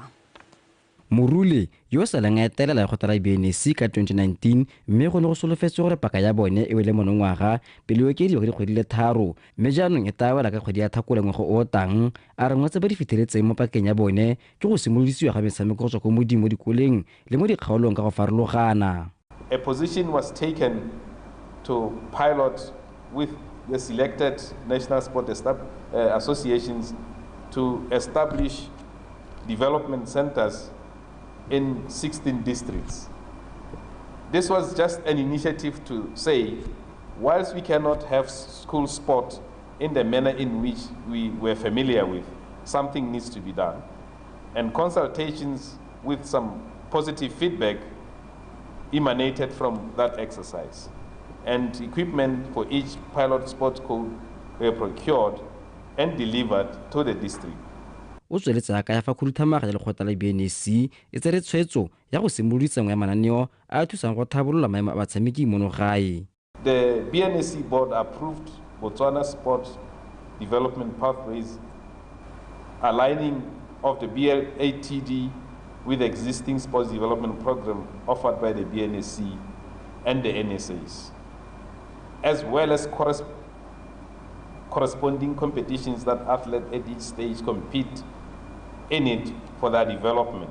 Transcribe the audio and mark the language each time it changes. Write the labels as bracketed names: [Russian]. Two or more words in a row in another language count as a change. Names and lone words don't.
[Tswana] Morule yo salang a etelela go tla BNC ka 2019 mme go ne go solofetse gore paka ya bone e wele monongwaga pele o kedi go dikgwedi le tharo mme jaanong e tawela ka kgwedi ya Tlhakole ngwaga o tang a re ngwatse ba di fitlheletseng mo pakeng ya bone ke go simololisiwa ga metshameko go tswa ko modimo mo dikoleng le mo dikgaolong ka go farologana. [English] A position was taken to pilot with the selected national sport associations to establish development centers in 16 districts. This was just an initiative to say, whilst we cannot have school sport in the manner in which we were familiar with, something needs to be done. And consultations with some positive feedback emanated from that exercise. And equipment for each pilot sports code were procured and delivered to the district. [Tswana] O tsweletse ka ya fa khurutamaga le lekgotla la BNC e tsere tshwetso ya go simololisa ngwe ya mananeo a thusang go thabolola maemo a batshameki mono gae. [English] The BNC board approved Botswana Sport Development Pathways, aligning of the BLATD with the existing sports development program offered by the BNC and the NSAs, as well as corresponding competitions that athletes at each stage compete in it for their development.